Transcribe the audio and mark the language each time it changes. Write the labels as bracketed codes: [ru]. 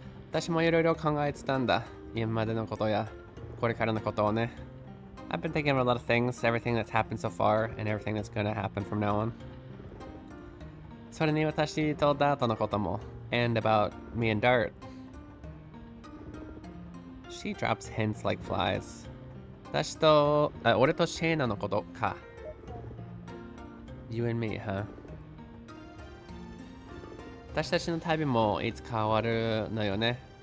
[ja] 私もいろいろ考えてたんだ。今までのことや、これからのことをね。 [en] I've been thinking of a lot of things, everything that's happened so far, and everything that's gonna happen from now on. [ja] それに私とダートのことも、 [en] and about me and Dart. She drops hints like flies. [ja] 私と、俺とシェイナのことか。 [en] You and me, huh? [ja] 私たちの旅もいつか終わるのよね。